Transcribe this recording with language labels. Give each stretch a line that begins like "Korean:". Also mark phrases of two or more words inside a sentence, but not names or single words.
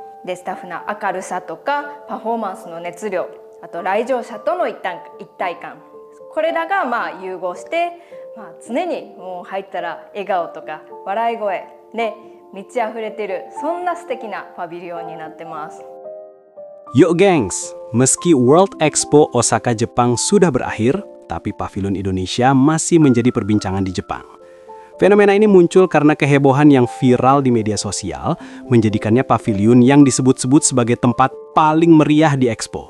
Japanese: でスタッフの明るさとかパフォーマンスの熱量、あと来場者との一体感、これらが融合して、常にもう入ったら笑顔とか笑い声で満ち溢れてる、そんな素敵なパビリオンになってます。
Indonesian: Yuk gengs, meski World Expo Osaka Jepang sudah berakhir, tapi Pavilion Indonesia masih menjadi perbincangan di Jepang. Fenomena ini muncul karena kehebohan yang viral di media sosial, menjadikannya pavilion yang disebut-sebut sebagai tempat paling meriah di Expo.